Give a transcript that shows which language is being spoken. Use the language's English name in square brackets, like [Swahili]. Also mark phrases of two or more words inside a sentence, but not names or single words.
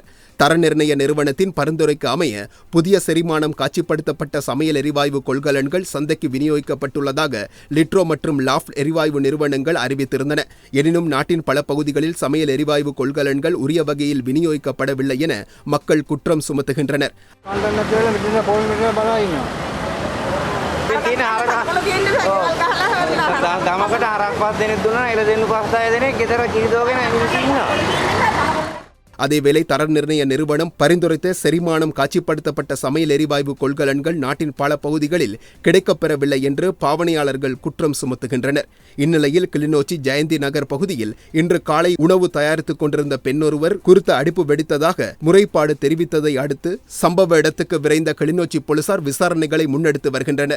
[Tamil] தர நிர்ணய நிறுவனத்தின் பரிந்துரைக்கு அமைய புதிய செரிமானம் காட்சிப்படுத்தப்பட்ட சமையல் எரிவாயு கொள்கலன்கள் சந்தைக்கு விநியோகிக்கப்பட்டுள்ளதாக லிட்ரோ மற்றும் லாஃப்ட் எரிவாயு நிறுவனங்கள் அறிவித்திருந்தன. எனினும் நாட்டின் பல பகுதிகளில் சமையல் எரிவாயு கொள்கலன்கள் உரிய வகையில் விநியோகிக்கப்படவில்லை என மக்கள் குற்றம் சுமத்துகின்றனர். [Sinhala] ගමකට අරක්පත් දෙනෙක් දුන්නා එළ දෙන්න 5-6 දෙනෙක් ගෙදර කිරිදෝගෙන ඇවිල්ලා ඉන්නවා. [Tamil] அதேவேளை தர நிர்ணய நிறுவனம் பரிந்துரைத்த செரிமானம் காட்சிப்படுத்தப்பட்ட சமையல் எரிவாயு கொள்கலன்கள் நாட்டின் பல பகுதிகளில் கிடைக்கப்பெறவில்லை என்று பாவனையாளர்கள் குற்றம் சுமத்துகின்றனர். இந்நிலையில் கிளிநொச்சி ஜெயந்தி நகர் பகுதியில் இன்று காலை உணவு தயாரித்துக் கொண்டிருந்த பெண்ணொருவர் குறித்த அடுப்பு வெடித்ததாக முறைப்பாடு தெரிவித்ததை அடுத்து சம்பவ இடத்துக்கு விரைந்த கிளிநொச்சி போலீசார் விசாரணைகளை முன்னெடுத்து வருகின்றனர்.